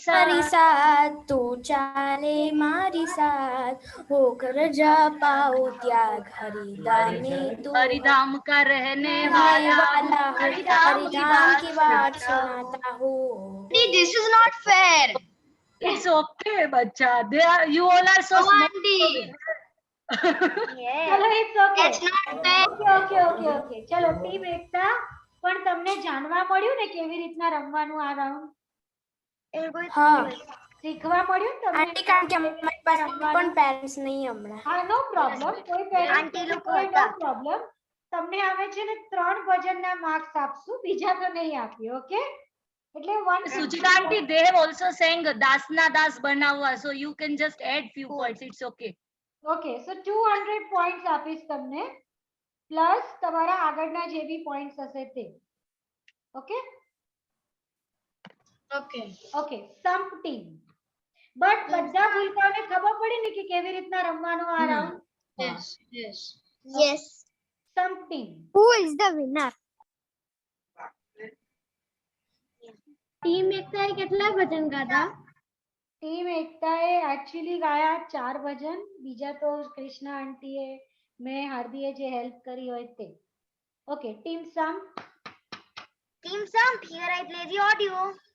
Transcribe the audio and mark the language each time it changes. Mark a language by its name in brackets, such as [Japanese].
[Gujarati] તારી સાથ તું ચાલે મારી સાથ હોકર જપાઓ ત્યાગ હરિદાને તું [Hindi] हरिधाम का रहने वाला वाला हरिधाम की बात सुनाता हूँ. [English] This is not fair. It's okay, bacha. They are, you all are so smart. ચલો it's okay. That's not fair. Okay okay okay ચલો team એકતા. [Gujarati] પણ તમને જાણવા મળ્યું ને કેવી રીતના રમવાનું આ રાઉન્ડ? હા શીખવા મળ્યું ને તમને? આંટી કારણ કે અમારી પાસે પણ પેરેન્ટ્સ નહીં હમણાં. હા [English] No problem. [Gujarati] કોઈ પેરેન્ટ આંટી લોકો [English] નો [Gujarati] હતા. [English] Problem. [Gujarati] તમને હવે છે ને 3 ભજનના માર્ક્સ આપશું, બીજા તો નહીં આપીએ. ઓકે એટલે 1 [English] Suchita aunty, they have also sang Dasna Das Banawa, so you can just add few points. It's okay. Okay so [Gujarati] 200 points આપીશ તમને પ્લસ તમારા આગળના જે બી પોઈન્ટ્સ હશે તે. [English] Okay Okay. Okay Samp team. [Gujarati] But બધા ભૂલકાઓને ખબર પડી ને કે કેવી રીતના રમવાનું આ round? [English] Yes. Yes. Yes. Samp team. Who is the winner? [Gujarati] Team એકતાએ કેટલા ભજન ગાતા? ટીમ એકતાએ એકચ્યુઅલી ગાયા 4 ભજન. બીજા તો કૃષ્ણા આંટીએ મેં હાર્દીએ જે હેલ્પ કરી હોય તે. [English] Okay team Samp. Team Samp, here I play the audio.